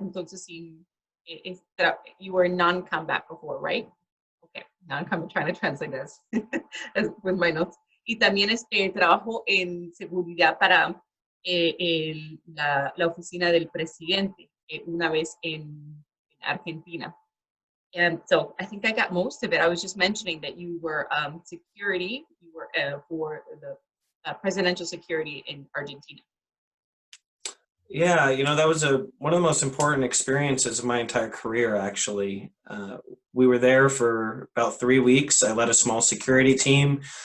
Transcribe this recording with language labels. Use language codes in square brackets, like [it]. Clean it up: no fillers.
[en] Entonces, you were in non-combat before, right? Okay, now I'm trying to translate this with my notes. [es] Y también trabajó en seguridad para la oficina del presidente una vez en Argentina. [en] So I think I got most of it. I was just mentioning that you were security, you were for the presidential security in Argentina. Yeah, you know, that was one of the most important experiences of my entire career, actually. We were there for about 3 weeks. I led a small security team.